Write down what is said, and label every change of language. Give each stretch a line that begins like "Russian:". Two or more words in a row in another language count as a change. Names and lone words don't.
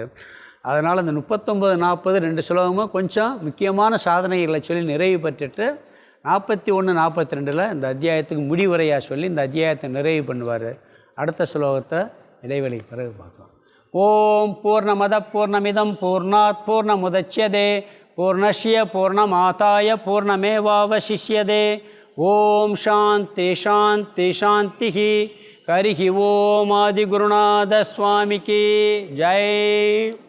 Tamil: அதனால் இந்த 39, 40 2 ஸ்லோகமும் கொஞ்சம் முக்கியமான சாதனைகளை சொல்லி நிறைவு பெற்றுட்டு 41, 42 இந்த அத்தியாயத்துக்கு முடிவுரையாக சொல்லி இந்த அத்தியாயத்தை நிறைவு பண்ணுவார். அடுத்த ஸ்லோகத்தை இடைவெளி பிறகு பார்க்கலாம்.
Sanskrit: ओम् पूर्णमद पूर्णमिदम् पूर्णात् पूर्णमुदच्यते पूर्णस्य पूर्णमादाय पूर्णमेवावशिष्यते. ओम् शान्ति शान्ति शान्ति. हरिः ओम्
Tamil: ஆதிகுருநாத சுவாமிக்கு ஜெய்.